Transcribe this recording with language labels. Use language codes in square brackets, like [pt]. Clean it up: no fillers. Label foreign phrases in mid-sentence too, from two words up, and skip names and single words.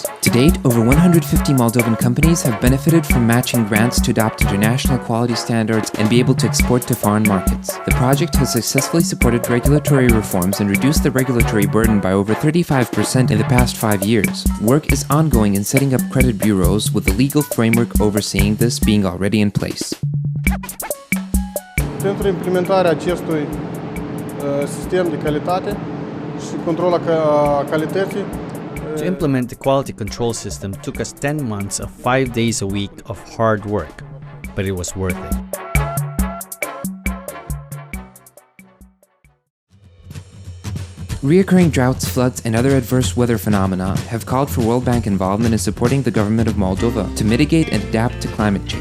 [en] To date, over 150 Moldovan companies have benefited from matching grants to adopt international quality standards and be able to export to foreign markets. The project has successfully supported regulatory reforms and reduced the regulatory burden by over 35% in the past 5 years. Work is ongoing in setting up credit bureaus, with the legal framework overseeing this being already in place. [ro] Pentru implementarea acestui sistem de calitate și control a calității. [en] To implement the quality control system took us 10 months of 5 days a week of hard work, but it was worth it. Reoccurring droughts, floods, and other adverse weather phenomena have called for World Bank involvement in supporting the government of Moldova to mitigate and adapt to climate change.